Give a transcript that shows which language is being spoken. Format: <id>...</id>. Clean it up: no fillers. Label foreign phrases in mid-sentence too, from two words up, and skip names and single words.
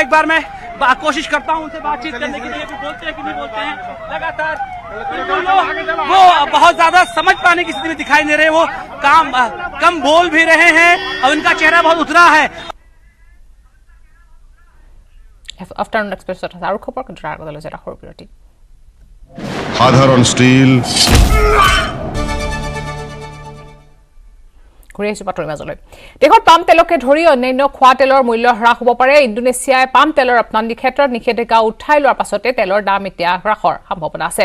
<hi>एक बार मैं कोशिश करता हूं उनसे बातचीत करने के लिए, बोलते हैं कि नहीं बोलते हैं लगातार। वो बहुत ज्यादा समझ पाने की स्थिति में दिखाई दे रहे हैं, वो कम बोल भी रहे हैं और उनका चेहरा बहुत उतरा है। आफ्टरनुन एक्सप्रेस और खबर</hi> <as>সাধারণ স্টিল ঘূৰি আহিছো বাতৰিৰ মাজলৈ। দেশত পাম তেলকে ধৰি অন্যান্য খোৱা তেলৰ মূল্য হ্ৰাস হ'ব পাৰে। ইণ্ডোনেছিয়াই পাম তেলৰ ৰপ্তানিৰ ক্ষেত্ৰত নিষেধাজ্ঞা উঠাই লোৱাৰ পাছতে তেলৰ দাম এতিয়া হ্ৰাসৰ সম্ভাৱনা আছে।</as>